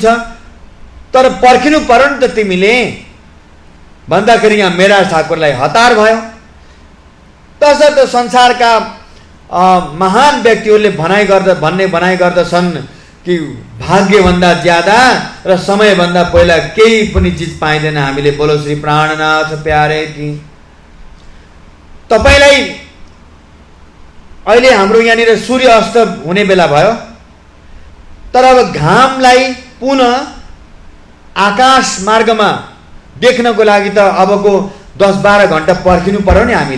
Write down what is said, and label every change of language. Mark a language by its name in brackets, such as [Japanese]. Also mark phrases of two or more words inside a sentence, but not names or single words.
[Nepali] तर पर्खिनु पर्यो नि त तिमीले भन्दाखेरि यहाँ मेरा ठाकुरलाई हतार भयो। तसर्थ संसारका महान व्यक्तिहरूले भनाइ गर्दछन् कि भाग्यभन्दा ज्यादा र समयभन्दा पहिला केही पनि चिज पाइँदैन हामीले। [Hindi] बोलो श्री प्राणनाथ प्यारे की। [Nepali] तपाईलाई अहिले हाम्रो यहाँनिर सूर्य अस्त हुने बेला भयो, तर अब घामलाई पुनः आकाश मार्गमा देख्नको लागि त अबको 10-12 घण्टा पर्खिनु पर्यो नि हामीले।